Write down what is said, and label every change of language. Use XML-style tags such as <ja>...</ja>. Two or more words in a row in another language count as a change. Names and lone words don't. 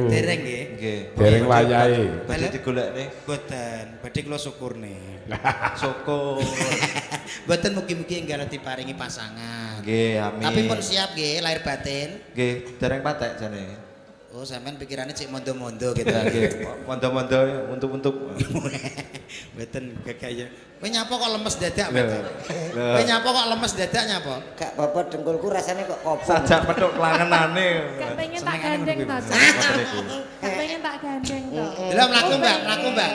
<jv>Dereng nggih. Nggih. Dereng wayahe. Badhe digolekne. Mboten, badhe kula syukurne. Syukur. Mboten mugi-mugi enggal diparingi pasangan. Nggih, amin. Tapi pun siap nggih lahir batin. Nggih, dereng patek jane. Oh, sampean pikirannya cek mondo-mondo gitu. Nggih, mondo-mondo untuk Mboten gagaya. Kowe nyapa kok lemes dadak, Lho. Mas? Kowe nyapa kok lemes dadak nyapa? Gak apa-apa dengkulku rasanya kok kopong. sajak petuk klangenane. Gak pengen tak gandeng to, Cak. Ngoten niku. Gak pengen tak gandeng to. Lha mlaku, Mbak, mlaku, Mbak.</jv>